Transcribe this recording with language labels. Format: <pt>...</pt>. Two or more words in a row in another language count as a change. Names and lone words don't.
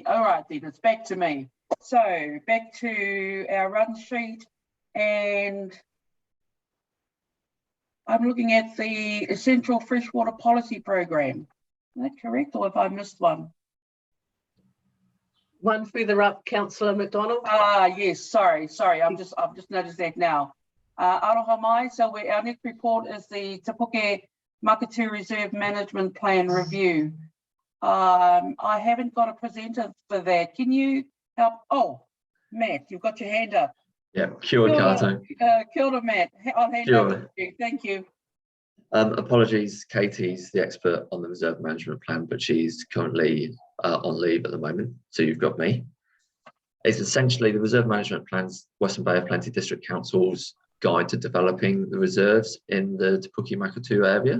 <en>All right, then it's back to me. So back to our run sheet, and I'm looking at the Essential Freshwater Policy Program. Is that correct, or have I missed one? One further up, Councillor Mcdonald. Yes, sorry. I've just noticed that now.</en> <mi>Aroha mai,</mi> <en>so our next report is the Te Puke Makatu Reserve Management Plan Review. I haven't got a presenter for that. Can you help? Oh, Matt, you've got your hand up. Yeah,</en> <mi>kia ora koutou. Kia ora,</mi> <en>Matt. I'll hand</en> <mi>Kia</mi> <en>over</en> <mi>ora.</mi> <en>to you. Thank you. Apologies, Katie's the expert on the reserve management plan, but she's currently on leave at the moment, so you've got me. It's essentially the reserve management plans, Western Bay of Plenty District Council's guide to developing the reserves in the Te Puke Makatū area.</en>